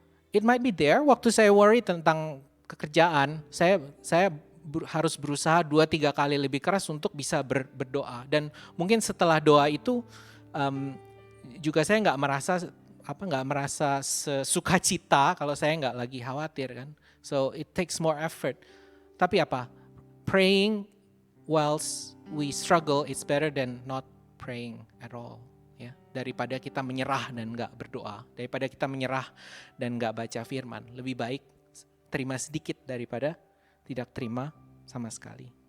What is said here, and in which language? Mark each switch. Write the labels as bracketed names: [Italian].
[English] It might be there, [Indonesian] waktu saya worry tentang pekerjaan, saya harus berusaha 2-3 kali lebih keras untuk bisa berdoa. Dan mungkin setelah doa itu juga saya nggak merasa sukacita kalau saya nggak lagi khawatir kan. [English] So it takes more effort. [Indonesian] Tapi [English] praying whilst we struggle, it's better than not praying at all. [Indonesian] Ya, daripada kita menyerah dan nggak berdoa, daripada kita menyerah dan nggak baca firman, lebih baik terima sedikit daripada tidak terima sama sekali.